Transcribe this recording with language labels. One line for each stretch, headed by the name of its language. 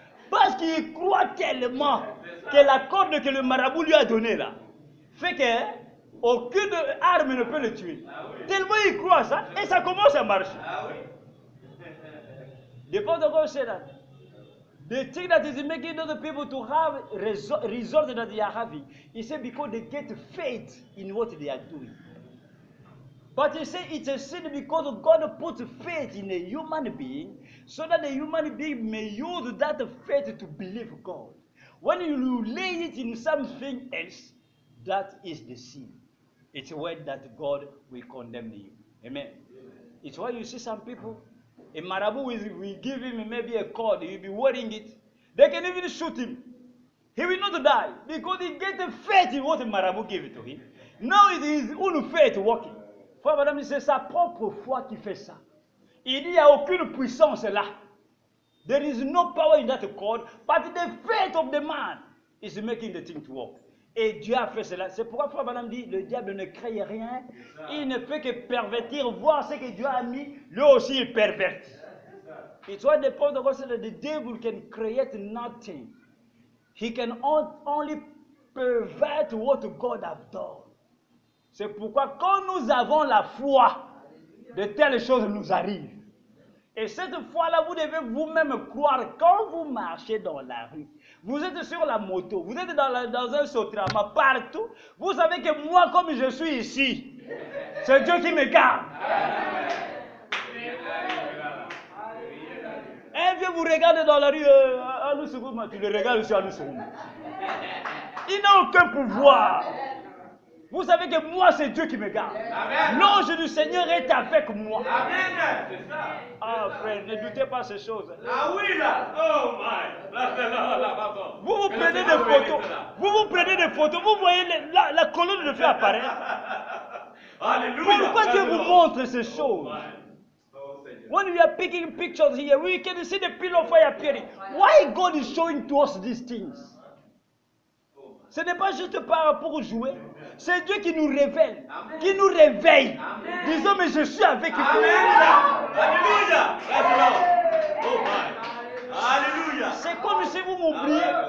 French: Parce qu'il croit tellement que la corde que le marabout lui a donnée là, fait que aucune arme ne peut le tuer. Ah, oui. Tellement il croit à ça, et ça commence à marcher. Ah, oui.
English: The Prophet of God said that the thing that is making other people to have result that they are having, he said because they get faith in what they are doing. But he said it's a sin because God put faith in a human being so that the human being may use that faith to believe God. When you lay it in something else, that is the sin. It's when that God will condemn you. Amen. It's why you see some people, a marabout will give him maybe a cord, he'll be wearing it. They can even shoot him. He will not die because he gets the faith in what the marabout gave it to him. Now it is his own faith working.
French: Frère madame, c'est sa propre foi qui fait ça. Il dit, il n'y a aucune puissance là.
English: There is no power in that cord, but the faith of the man is making the thing to work.
French: Et Dieu a fait cela. C'est pourquoi Frère Branham dit, le diable ne crée rien. Il ne fait que pervertir, voir ce que Dieu a mis, lui aussi il pervertit. It's why the point of God said that the devil can create nothing. He can only pervert what God has done. C'est pourquoi quand nous avons la foi, de telles choses nous arrivent. Et cette foi-là, vous devez vous-même croire quand vous marchez dans la rue. Vous êtes sur la moto, vous êtes dans un Sotrama, partout. Vous savez que moi, comme je suis ici, c'est Dieu qui me garde. Un vieux vous regarde dans la rue, tu le regardes aussi à nous. Il n'a aucun pouvoir. Vous savez que moi, c'est Dieu qui me garde. L'ange du Seigneur est avec moi. Amen. C'est ça. Ah, frère, ne doutez pas ces choses. Ah oui, là.
English: Oh my.
French: Là. Vous vous prenez des photos. Vous vous prenez des photos. Vous voyez la colonne de feu apparaître. Alléluia. Pourquoi Dieu vous montre ces choses? Oh Seigneur.
English: When we are picking pictures here, we can see the pillar of fire appearing. Why God is showing to us these things?
French: Ce n'est pas juste par rapport au jouet. C'est Dieu qui nous révèle, qui nous réveille. Disons, mais je suis avec vous. Alléluia.
English: Oh my.
French: Alléluia. C'est comme si vous m'oubliez.